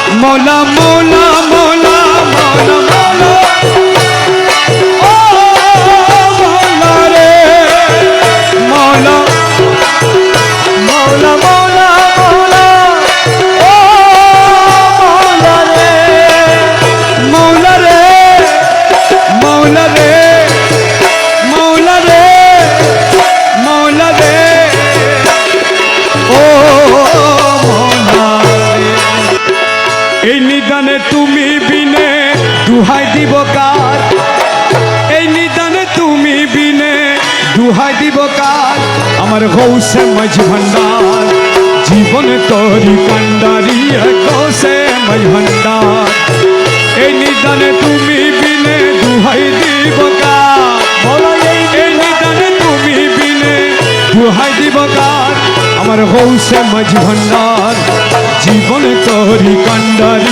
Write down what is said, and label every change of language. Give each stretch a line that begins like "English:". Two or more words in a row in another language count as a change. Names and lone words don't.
Hindi: मौला मौला मौला मौला मौला ओ मौला रे मौला मौला मौला मौला ओ मौला रे मौला रे मौला रे मौला रे मौला रे ओ मौला रे
Bangla: এই নিদানে তুমি বিনে দুহাই দিব কার এই নিদানে তুমি বিনে দুহাই দিব কার আমার গৌসে মাঝি ভান্ডার জীবন তোরি কান্ডারি গৌসে মাঝি ভান্ডার এই নিদানে তুমি বিনে দুহাই দিব কার এই নিদানে তুমি বিনে দুহাই দিব কার আমার গৌসে মাঝি ভান্ডার জীবন তোরি কান্ডারি